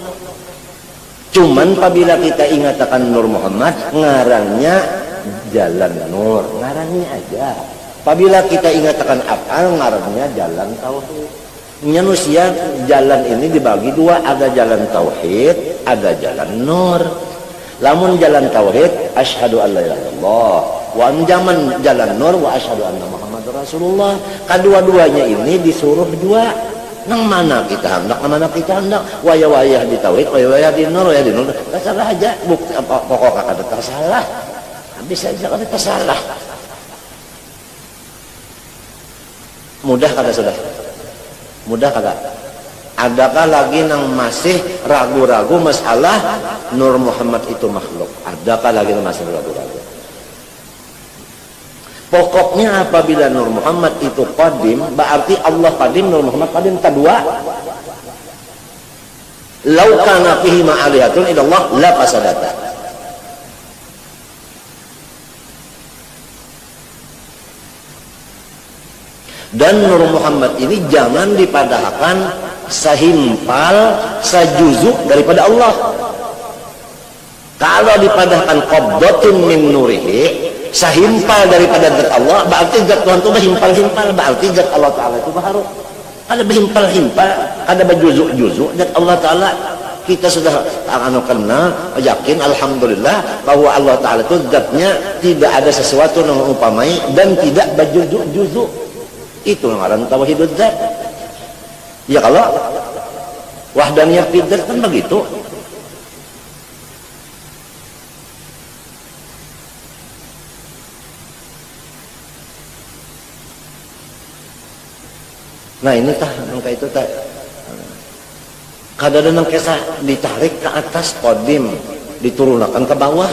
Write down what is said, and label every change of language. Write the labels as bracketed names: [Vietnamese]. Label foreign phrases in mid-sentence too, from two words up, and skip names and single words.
[Banjar] Cuman apabila kita ingat akan Nur Muhammad, ngarangnya jalan nur, ngarangnya aja. Apabila kita ingatkan af'al, ngarangnya jalan tauhid. Manusia jalan ini dibagi dua, ada jalan tauhid, ada jalan nur. Lamun jalan tauhid, [Arabic] أشهد أن لا إله إلا الله، و [Banjar] anjaman jalan nur [Arabic] وأشهد أن محمدا رسول الله. [Banjar] Kedua-duanya ini disuruh dua. Nang mana kita hendak, nang mana kita hendak. Waya-wayah di tauhid, waya-wayah di nur, waya di nur. Tersalah aja, bukti apa pokok kada tersalah. Habis aja kada tersalah. Mudah kada sudah? Mudah kada? Adakah lagi nang masih ragu-ragu masalah Nur Muhammad itu makhluk? Adakah lagi nang masih ragu-ragu? Pokoknya apabila Nur Muhammad itu qadim, berarti Allah qadim, Nur Muhammad qadim. Kedua, [Arabic] لو كان فيهما آلهة إلا الله لفسدتا. [Banjar] Dan Nur Muhammad ini jangan dipadahkan sehimpal, sejuzuk daripada Allah. Kalau dipadahkan [Arabic] قبضة من نوره, [Banjar] sehimpal daripada zat Allah, berarti zat Tuhan itu berhimpal-himpal, berarti zat Allah Ta'ala itu baharu. Ada berhimpal-himpal, ada berjuzuk-juzuk zat Allah Ta'ala. Kita sudah kenal, yakin, alhamdulillah bahwa Allah Ta'ala itu zatnya tidak ada sesuatu yang mengumpamai dan tidak berjuzuk-juzuk. Itu ngaran [Arabic] توحيد الذات. [Banjar] Ya kalau [Arabic] وحدانية في الذات [Banjar] kan begitu. Nah ini tah nangka itu tah. Kadang nang kisah ditarik ke atas qadim, diturunkan ke bawah.